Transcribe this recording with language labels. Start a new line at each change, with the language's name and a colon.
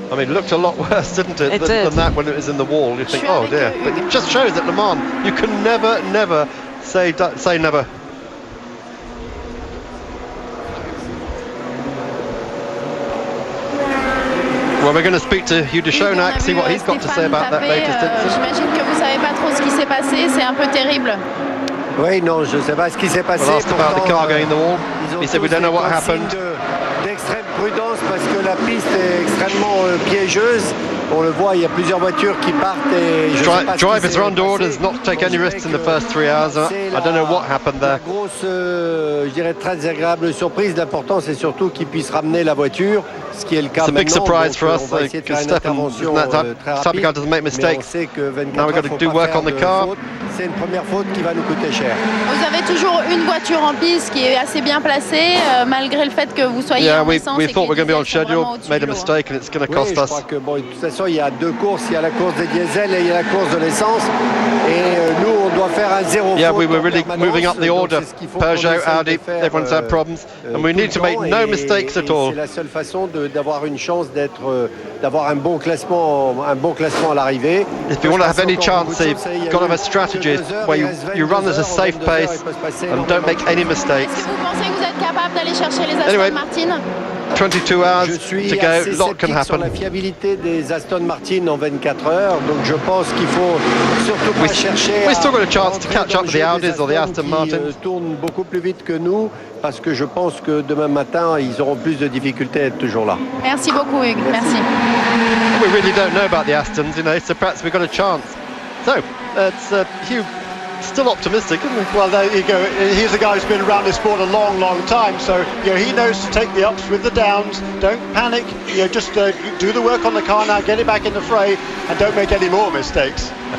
English: I mean, it looked a lot worse, didn't it, than that when it was in the wall. You think, oh dear. But it just shows at Le Mans, you can never say never. Well, we're going to speak to Hugues de Schonack, see what he's got to say about that latest incident.
French: J'imagine que vous savez pas trop ce qui s'est passé, c'est un peu terrible. Oui, non, je sais pas ce qui s'est passé.
English: Well, asked about the car going in the wall. He said we don't know what happened.
French: D'extrême prudence parce que la piste est extrêmement piégeuse. On le voit, il y a plusieurs voitures qui partent et je sais pas
English: drivers are under orders not to take any risks in the first 3 hours. I don't know what happened there.
French: Grosse, je dirais très agréable surprise. L'important c'est surtout qu'ils puissent ramener la voiture, ce qui est le cas maintenant.
English: It's a big surprise for us because Stefan isn't that type of guy, doesn't make mistakes. Now we've got to do work on the car.
French: C'est une première faute qui va nous coûter cher. Vous avez toujours une voiture en piste qui est assez bien placée, malgré le fait que vous soyez en essence.
English: We thought we were going to be on schedule, made a mistake, and it's going to cost us.
French: Je crois que, bon, de toute façon, il y a 2 courses. Il y a la course des diesels et il y a la course de l'essence. Et nous, on doit faire un zéro faute.
English: Yeah, we were really moving up the order. Peugeot, Audi, everyone's had problems, and we need to make no mistakes at all.
French: C'est la seule façon d'avoir une chance d'avoir un bon classement à l'arrivée.
English: If you want to have any chance, you've got to have a strategy where you run at a safe pace and don't make any mistakes.
French: Est-ce que vous pensez que vous êtes capable d'aller chercher les Aston Martin?
English: 22 hours to go, lot can happen.
French: Sur la fiabilité des Aston Martin en 24 heures, donc je pense qu'il faut surtout pas chercher.
English: We still got a chance to catch up with the Audis or the Aston Martin.
French: Tournent beaucoup plus vite que nous, parce que je pense que demain matin ils auront plus de difficultés à être toujours là. Merci beaucoup, Hugues. Merci.
English: We really don't know about the Astons, you know, so perhaps we've got a chance. So it's Hugh. Still optimistic, isn't he? Well, there you go. He's a guy who's been around this sport a long time, so you know, he knows to take the ups with the downs. Don't panic. You know, just do the work on the car now, get it back in the fray, and don't make any more mistakes.